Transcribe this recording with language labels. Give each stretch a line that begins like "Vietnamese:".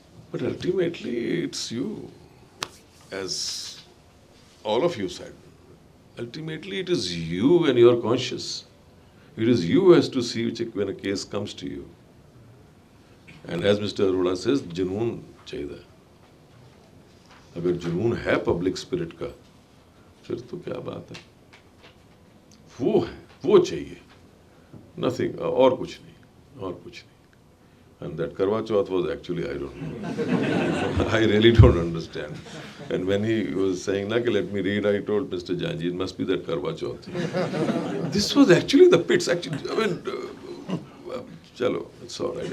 English: But ultimately, it's you, as all of you said. Ultimately, it is you and your conscience. It is you who has to see when a case comes to you. And as Mr. Arora says,
Hindi: जुनून चाहिए. अगर जुनून है public spirit का, फिर तो क्या बात है? वो चाहिए. Nothing, और कुछ नहीं.
English: And that Karwa Chauth was actually, I don't know. I really don't understand. And when he was saying, let me read, I told Mr. Janji, it must be that Karwa Chauth. This was actually the pits. Actually, I mean, chalo, it's all right.